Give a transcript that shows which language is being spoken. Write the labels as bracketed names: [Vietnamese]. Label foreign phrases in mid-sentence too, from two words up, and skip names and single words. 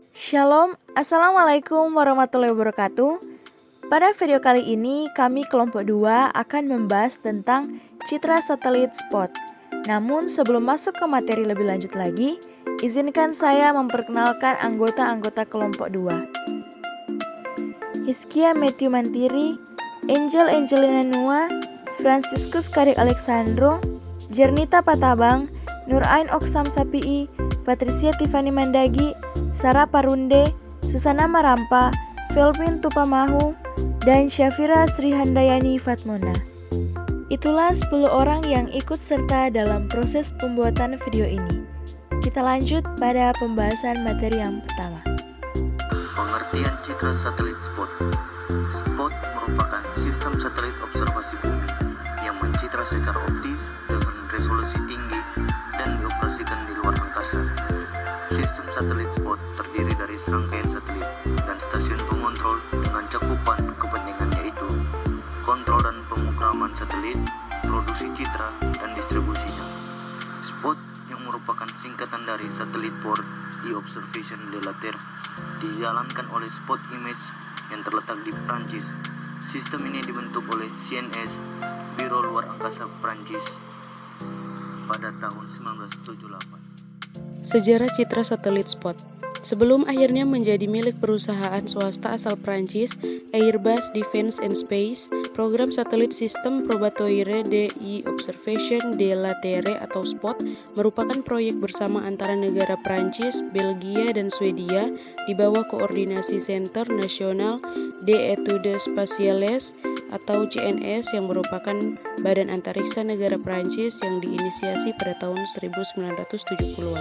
[Indonesian] Shalom, [Arabic] السلام عليكم ورحمة الله وبركاته. [Indonesian] Pada video kali ini kami kelompok 2 akan membahas tentang citra satelit SPOT. Namun sebelum masuk ke materi lebih lanjut lagi, izinkan saya memperkenalkan anggota-anggota kelompok 2. Hizkia Matthew Mantiri, Angel Angelina Nua, Franciscus Karik Alexandro, Jernita Patabang, Nurain Oksam Sapii, Patricia Tiffany Mandagi, Sarah Parunde, Susana Marampa, Velvin Tupamahu, dan Syafira Sri Handayani Fatmona. Itulah 10 orang yang ikut serta dalam proses pembuatan video ini. Kita lanjut pada pembahasan materi yang pertama. Pengertian citra satelit SPOT. SPOT merupakan sistem satelit observasi bumi yang mencitra secara optis dengan resolusi tinggi dan dioperasikan di luar angkasa. Sistem satelit SPOT terdiri dari serangkaian satelit dan stasiun pengontrol dengan cakupan kepentingan yaitu kontrol dan pemrograman satelit, produksi citra, dan distribusinya. SPOT yang merupakan singkatan dari Satellite pour l'Observation de la Terre dijalankan oleh Spot Image yang terletak di Prancis. Sistem ini dibentuk oleh CNS, Biro Luar Angkasa Prancis, pada tahun 1978. Sejarah citra satelit SPOT. Sebelum akhirnya menjadi milik perusahaan swasta asal Prancis, Airbus Defence and Space, program satelit sistem Probatoire de l'Observation de la Terre atau SPOT merupakan proyek bersama antara negara Prancis, Belgia, dan Swedia di bawah koordinasi Centre National des Études Spatiales atau CNS yang merupakan badan antariksa negara Prancis yang diinisiasi pada tahun 1970-an.